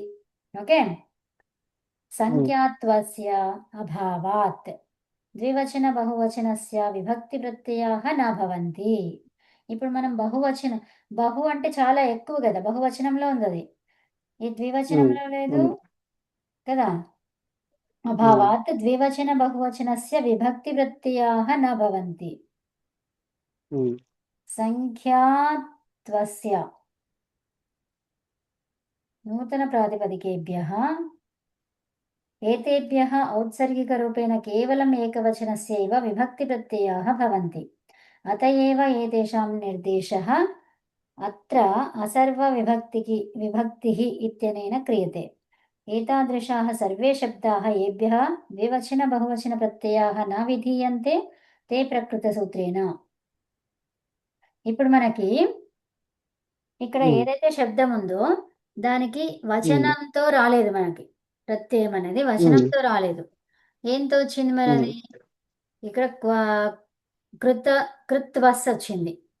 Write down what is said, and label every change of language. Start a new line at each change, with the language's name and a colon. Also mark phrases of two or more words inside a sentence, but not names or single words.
Sanskrit: ओके, संख्यात्वस्य अभावात् द्विवचन बहुवचनस्य विभक्ति प्रत्ययाः न भवन्ति.
Telugu: ఇప్పుడు మనం బహు అంటే చాలా ఎక్కువ కదా, బహువచనంలో ఉంది అది, ఈ ద్వివచనంలో లేదు కదా.
Sanskrit: అభావాత్ ద్వివచన బహువచనస్య విభక్తి ప్రత్యయాః న భవంతి. సంఖ్యాత్వస్య నూతన ప్రాతిపదికేభ్యः एतेभ्यः औत्सर्गिकरूपेण केवलम् एकवचनस्यैव विभक्तिप्रत्ययाः भवन्ति. अत एव एतेषां निर्देशः अत्र विभक्तिः इत्यनेन क्रियते. एतादृशाः सर्वे शब्दाः येभ्यः द्विवचन-बहुवचनप्रत्ययाः न विधीयन्ते ते प्रकृतसूत्रेण.
Telugu: ఇప్పుడు మనకి ఇక్కడ ఏదైతే శబ్దం ఉందో దానికి వచనంతో రాలేదు, మనకి ప్రత్యయం అనేది వచనంతో రాలేదు. ఏంతో వచ్చింది మరి అది? ఇక్కడ కృత్వస్ వచ్చింది.